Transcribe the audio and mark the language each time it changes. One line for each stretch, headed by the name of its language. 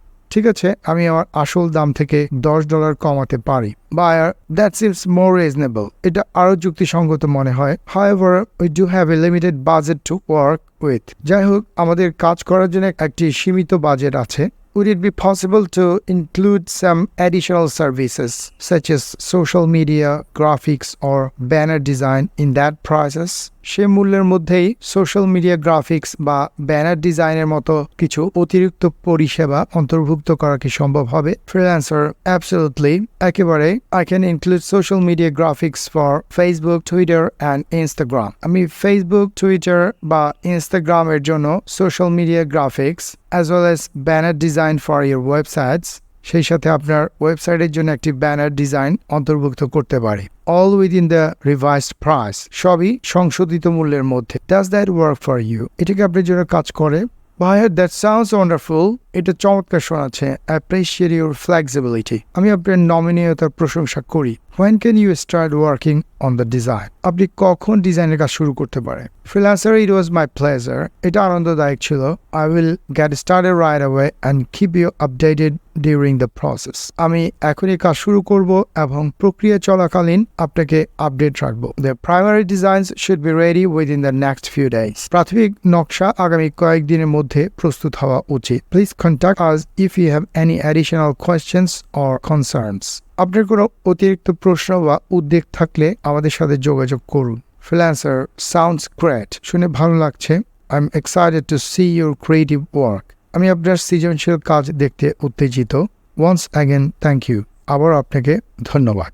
Bangla: ঠিক আছে, আমি আমার আসল দাম থেকে $10 কমাতে পারি.
English: Buyer. That seems more reasonable.
Bangla: এটা আরো যুক্তিসঙ্গত মনে হয়.
English: However, we do have a limited budget to work with.
Bangla: যাই হোক, আমাদের কাজ করার জন্য একটি সীমিত বাজেট আছে.
English: Would it be possible to include some additional services such as social media, graphics, or banner design in that process?
Bangla: সে মূল্যের মধ্যেই সোশ্যাল মিডিয়া গ্রাফিক্স বা ব্যানার ডিজাইনের মতো কিছু অতিরিক্ত পরিষেবা অন্তর্ভুক্ত করা কি সম্ভব হবে?
English: Freelancer. Absolutely.
Bangla: একেবারে.
English: I can include social media graphics for Facebook, Twitter, and Instagram.
Bangla: আমি ফেসবুক, টুইটার বা ইনস্টাগ্রামের জন্য social media graphics
English: as well as banner design for your websites,
Bangla: সেই সাথে আপনার ওয়েবসাইটের জন্য একটি ব্যানার ডিজাইন অন্তর্ভুক্ত করতে পারি.
English: All within the revised price.
Bangla: সবই সংশোধিত মূল্যের মধ্যে.
English: Does that work for you? এটা কি আপনার জন্য কাজ করে? Buyer. That sounds wonderful.
Bangla: এটা চমৎকার শোনাচ্ছে।
English: Appreciate your flexibility.
Bangla: আমি আপনার নমনীয়তার প্রশংসা করি।
English: When can you start working on the design?
Bangla: আপনি কখন ডিজাইনের কাজ শুরু করতে পারেন?
English: Freelancer, it was my pleasure.
Bangla: এটা আনন্দদায়ক ছিল।
English: I will get started right away and keep you updated during the process.
Bangla: আমি এখনই কাজ শুরু করব এবং প্রক্রিয়া চলাকালীন আপনাকে আপডেট রাখব।
English: The primary designs should be ready within the next few days.
Bangla: প্রাথমিক নকশা আগামী কয়েকদিনের মধ্যে প্রস্তুত হওয়া উচিত।
English: Please contact us if you have any additional questions or concerns.
Bangla: আপনার কোনো অতিরিক্ত প্রশ্ন বা উদ্বেগ থাকলে আমাদের সাথে যোগাযোগ করুন।
English: Freelancer, sounds great.
Bangla: শুনে ভালো লাগছে।
English: I'm excited to see your creative work.
Bangla: আমি আপনার সৃজনশীল কাজ দেখতে উত্তেজিত।
English: Once again, thank you.
Bangla: আবার আপনাকে ধন্যবাদ।